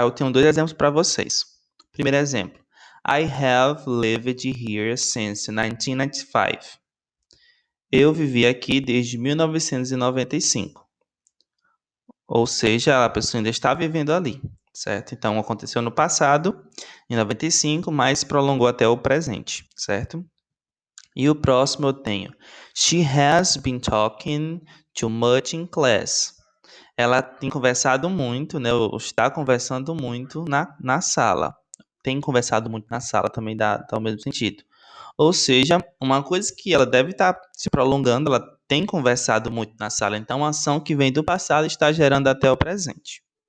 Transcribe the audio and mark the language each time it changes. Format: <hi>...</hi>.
<pt>Aí eu tenho dois exemplos para vocês. Primeiro exemplo.</pt> <en>I have lived here since 1995.</en> <pt>Eu vivi aqui desde 1995. Ou seja, a pessoa ainda está vivendo ali, certo? Então, aconteceu no passado, em 95, mas prolongou até o presente, certo? E o próximo eu tenho.</pt> <en>She has been talking too much in class.</en> <pt>Ela tem conversado muito, né? Ou está conversando muito na sala. Tem conversado muito na sala também dá o mesmo sentido. Ou seja, uma coisa que ela deve estar se prolongando, ela tem conversado muito na sala. Então, a ação que vem do passado está gerando até o presente.</pt>